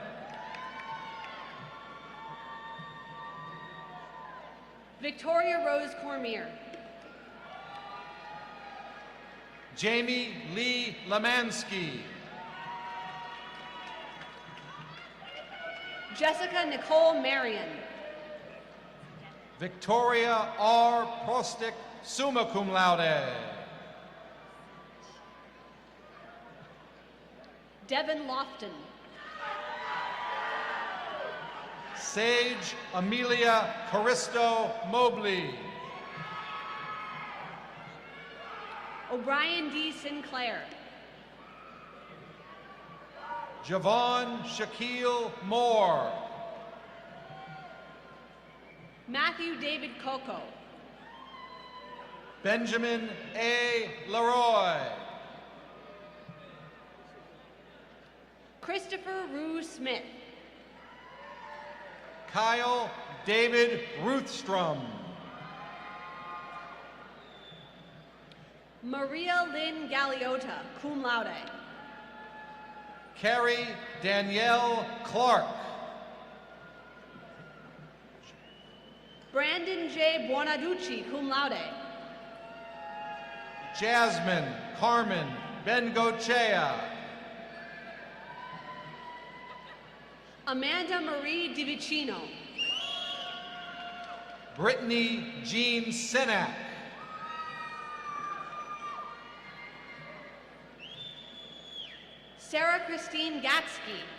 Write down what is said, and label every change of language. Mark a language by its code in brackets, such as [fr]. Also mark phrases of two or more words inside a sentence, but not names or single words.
[en] Victoria Rose Cormier. Jamie Lee Lemansky. Jessica Nicole Marion. Victoria R. Prostic, [la] summa cum laude. [en] Devin Lofton. Sage Amelia Caristo Mobley. O'Brien D. Sinclair. Javon Shaquille Moore. Matthew David Coco. Benjamin A. Leroy. Christopher Rue Smith. Kyle David Ruthstrom. Maria Lynn Galeota, [la] cum laude. [en] Carrie Danielle Clark. Brandon J. Buonaducci, [la] cum laude. [en] Jasmine Carmen Bengochea. Amanda Marie DiVicino. Brittany Jean Sinak. Sarah Christine Gatsky.